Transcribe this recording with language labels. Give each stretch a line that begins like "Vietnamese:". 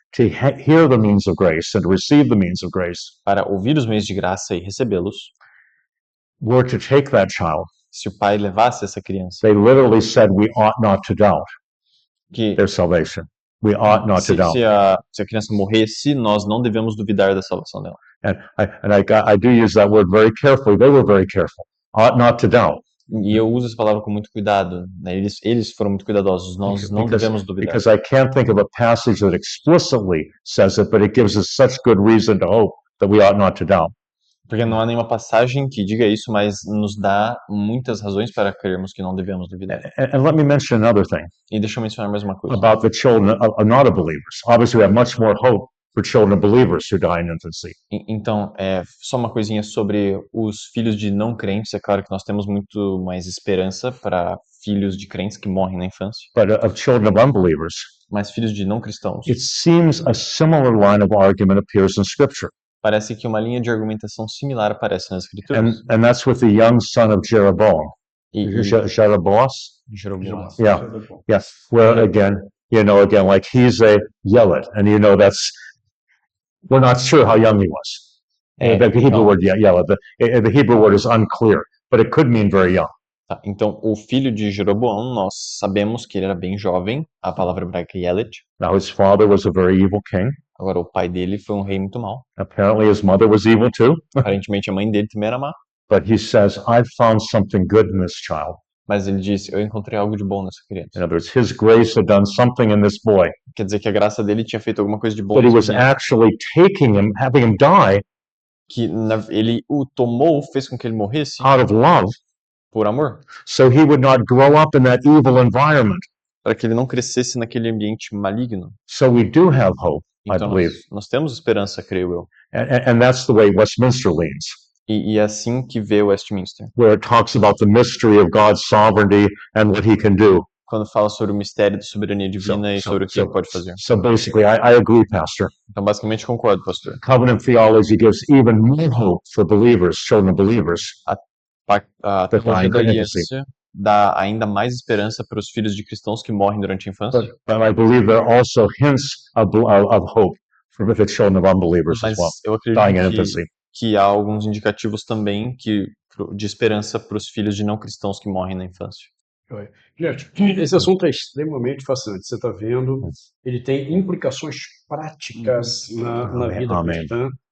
English: to hear the means of grace and to receive the means of grace,
Portuguese: para ouvir os meios de graça e recebê-los,
English: were to take that child,
Portuguese: se o pai levasse essa criança,
English: they literally said we ought not to doubt
Portuguese: que
English: their salvation. We ought not to doubt.
Portuguese: se a criança morresse, nós não devemos duvidar da salvação dela.
English: And I do use that word very carefully. They were very careful. Ought not to doubt.
Portuguese: E eu uso essa palavra com muito cuidado, né? Eles foram muito cuidadosos, nós não devemos duvidar.
English: Because I can't think of a passage that explicitly says it, but it gives us such good reason to hope that we ought not to doubt.
Portuguese: Porque não há nenhuma passagem que diga isso, mas nos dá muitas razões para crermos que não devemos duvidar.
English: And let me mention another thing
Portuguese: E deixa eu mencionar mais uma coisa.
English: about the children of not believers. Obviously, we have much more hope for children of believers who die in infancy.
Portuguese: Então, só uma coisinha sobre os filhos de não crentes. É claro que nós temos muito mais esperança para filhos de crentes que morrem na infância.
English: But of children of unbelievers,
Portuguese: Mas filhos de não cristãos,
English: it seems a similar line of argument appears in Scripture.
Portuguese: parece que uma linha de argumentação similar aparece nas escrituras.
English: And that's with the young son of Jeroboam.
Portuguese: E
English: Jeroboam?
Portuguese: Jeroboão.
English: Yeah. Yes. Where again, like he's a Yelet, and we're not sure how young he was. The Hebrew word Yelet, the Hebrew word is unclear, but it could mean very young.
Portuguese: Tá, então, o filho de Jeroboão, nós sabemos que ele era bem jovem. A palavra hebraica é Yelet.
English: Now his father was a very evil king.
Portuguese: Agora, o pai dele foi um rei muito mau.
English: Apparently his mother was evil too.
Portuguese: Aparentemente, a mãe dele também era má.
English: But he says, I've found something good in this child.
Portuguese: Mas ele disse, eu encontrei algo de bom nessa criança.
English: In other words, his grace had done something in this boy.
Portuguese: Quer dizer que a graça dele tinha feito alguma coisa de bom
English: But he
Portuguese: nesse
English: was
Portuguese: menino.
English: actually taking him, having him die
Portuguese: Que ele o tomou, fez com que ele morresse
English: out of love,
Portuguese: por amor.
English: so he would not grow up in that evil environment.
Portuguese: Para que ele não crescesse naquele ambiente maligno.
English: So we do have hope, I
Portuguese: Então,
English: believe.
Portuguese: nós temos esperança, creio eu.
English: And that's the way Westminster leans,
Portuguese: E é assim que vê Westminster.
English: where it talks about the mystery of God's sovereignty and what he can do.
Portuguese: Quando fala sobre o mistério da soberania divina e sobre o que ele pode fazer.
English: So basically, I agree, Pastor.
Portuguese: Então, basicamente, concordo, pastor.
English: Covenant theology gives even more hope for believers, children of believers.
Portuguese: A teologia da aliança dá ainda mais esperança para os filhos de cristãos que morrem durante a infância.
English: But I believe there are also hints of hope for the children of unbelievers
Portuguese: Mas
English: as well,
Portuguese: eu
English: dying in
Portuguese: acredito
English: infancy.
Portuguese: que há alguns indicativos também de esperança para os filhos de não cristãos que morrem na infância. Gente, esse assunto é extremamente fascinante. Você está vendo, ele tem implicações práticas na vida Amém. cristã.